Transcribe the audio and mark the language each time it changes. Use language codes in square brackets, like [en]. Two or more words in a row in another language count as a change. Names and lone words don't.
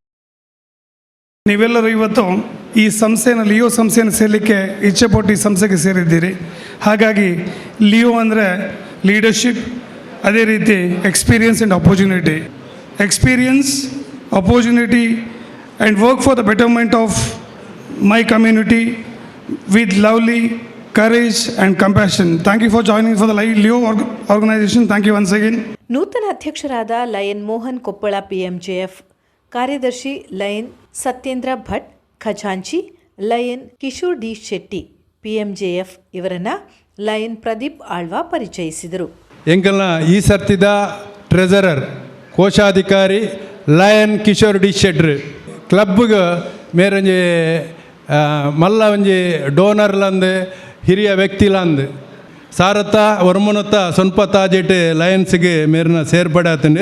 [kn] ನೀವೆಲ್ಲರೂ ಇವತ್ತು ಈ ಸಂಸ್ಥೆಯನ್ನು ಲಿಯೋ ಸಂಸ್ಥೆಯನ್ನು ಸೇರಲಿಕ್ಕೆ ಇಚ್ಛೆಪಟ್ಟು ಈ ಸಂಸ್ಥೆಗೆ ಸೇರಿದ್ದೀರಿ. ಹಾಗಾಗಿ ಲಿಯೋ ಅಂದರೆ ಲೀಡರ್ಶಿಪ್, ಅದೇ ರೀತಿ [en] experience and opportunity. experience, opportunity and work for the betterment of my community with lovely courage and compassion. Thank you for joining for the Leo organization. Thank you once again. [kn] ನೂತನ ಅಧ್ಯಕ್ಷರಾದ ಲಯನ್ ಮೋಹನ್ ಕೊಪ್ಪಳ PMJF, ಕಾರ್ಯದರ್ಶಿ ಲಯನ್ ಸತ್ಯೇಂದ್ರ ಭಟ್, ಖಜಾಂಚಿ ಲಯನ್ ಕಿಶೋರ್ ಡಿ ಶೆಟ್ಟಿ PMJF ಇವರನ್ನ ಲಯನ್ ಪ್ರದೀಪ್ ಆಳ್ವಾ ಪರಿಚಯಿಸಿದರು. [tcy] ಎಂಕಲ್ನ ಈ ಸರ್ತಿದ ಟ್ರೆಜರರ್ ಕೋಶಾಧಿಕಾರಿ ಲಯನ್ ಕಿಶೋರ್ ಡಿ ಶೆಟ್ರ್. ಕ್ಲಬ್ಗೆ ಮೇರಂಜಿ ಮಲ್ಲ ಒಂಜಿ ಡೋನರ್ಲಂದು ಹಿರಿಯ ವ್ಯಕ್ತಿಲಂದು ಸಾರತ್ತ ವರ್ಮನತ್ತ ಸ್ವಲ್ಪ ತಾಜೆಟ್ ಲಯನ್ಸ್ಗೆ ಮೇರನ್ನ ಸೇರ್ಪಡೆ ಆತಂಡು.